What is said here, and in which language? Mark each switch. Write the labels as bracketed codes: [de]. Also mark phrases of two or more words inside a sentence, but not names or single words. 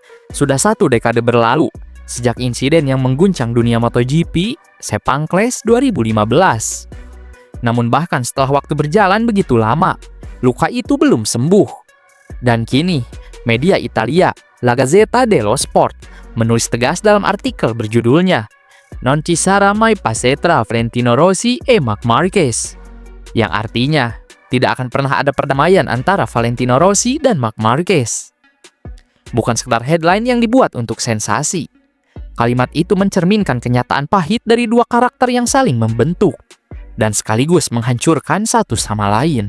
[id] Sudah 1 dekade berlalu sejak insiden yang mengguncang dunia MotoGP Sepang Clash 2015. Namun bahkan setelah waktu berjalan begitu lama, luka itu belum sembuh. Dan kini, media Italia La Gazzetta dello Sport menulis tegas dalam artikel berjudulnya [it] "Non ci sarà mai pace tra Valentino Rossi e Marc Marquez", [id] yang artinya tidak akan pernah ada perdamaian antara Valentino Rossi dan Marc Marquez. Bukan sekedar headline yang dibuat untuk sensasi. Kalimat itu mencerminkan kenyataan pahit dari dua karakter yang saling membentuk dan sekaligus menghancurkan satu sama lain.